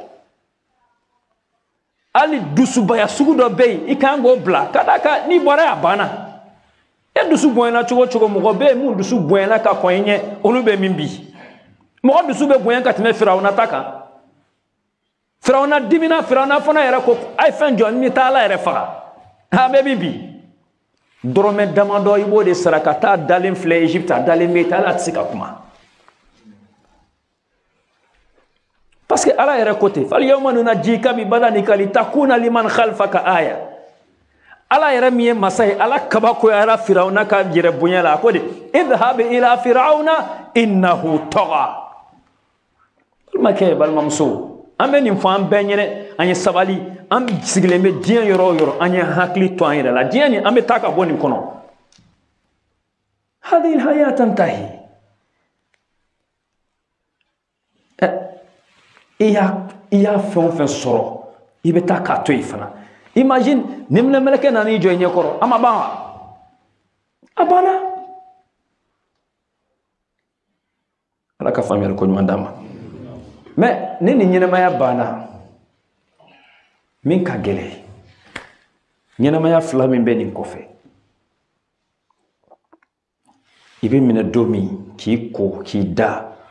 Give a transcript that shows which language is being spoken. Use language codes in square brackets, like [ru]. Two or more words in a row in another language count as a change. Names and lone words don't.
[bm] hali dusubaya sugu dɔ bɛ yen i kan k'o bila ka d'a kan n'i bɔra a banna e dusu bonyana cogo cogo mɔgɔ bɛ yen mun dusu bonyana ka kɔn i ɲɛ olu bɛ min bi mɔgɔ dusu bɛ bonya ka tɛmɛ Firawuna ta kan Firawuna dimina Firawuna fana yɛrɛ ko a ye fɛn jɔ ni taa Ala yɛrɛ faga a bɛ min bi dɔrɔmɛ damadɔ i b'o de sara ka taa dalen filɛ Egypte a dalen bɛ taa Ala tɛ se ka kuma [fr] parce que [bm] Ala yɛrɛ ko ten [ar] فاليوم ننجيك ببدنك لتكون لمن خلفك آية [bm] Ala yɛrɛ min ye masa ye Ala kabakoyara Firawuna ka yɛrɛ bonya la a ko de [ar] اذهب إلى فرعون إنه طغى [bm] balimakɛ balimamuso an bɛ nin fɔ an bɛɛ ɲɛnɛ an ye sabali an sigilen bɛ diɲɛ yɔrɔ o yɔrɔ an ye hakili to an yɛrɛ la diɲɛ nin an bɛ taa ka bɔ nin kɔnɔ [ar] هذه الحياة تنتهي [bm] i y'a fɛn o fɛn sɔrɔ i bɛ taa k'a to yen fana imagine nimɛlɛmɛlɛkɛ nan'i jɔ i ɲɛkɔrɔ a ma ban wa a banna Ala ka faamuyali ko ɲuman d'an ma mais ni nin ɲɛnamaya banna min ka gɛlɛn ɲɛnamaya fila min bɛ nin kɔfɛ i bɛ minɛ don min k'i ko k'i da